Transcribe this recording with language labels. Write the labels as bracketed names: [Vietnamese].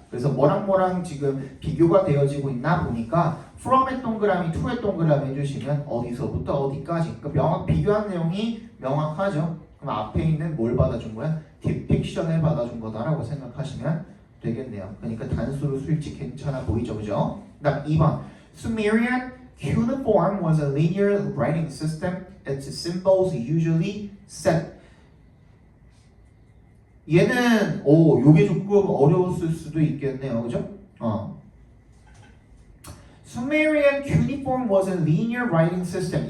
[Korean] 그래서 뭐랑 지금 비교가 되어지고 있나 보니까 from의 동그라미, to의 동그라미 해주시면 어디서부터 어디까지. 그러니까 비교한 내용이 명확하죠. 그럼 앞에 있는 뭘 받아준 거야? 딥픽션을 받아준 거다라고 생각하시면 되겠네요. 그러니까 단수로 수일치 괜찮아 보이죠, 그죠? 그다음 2번. [English] Sumerian cuneiform was a linear writing system. Its symbols usually set. [Korean] 얘는 요게 조금 어려웠을 수도 있겠네요, 그죠? [English] Sumerian cuneiform was a linear writing system.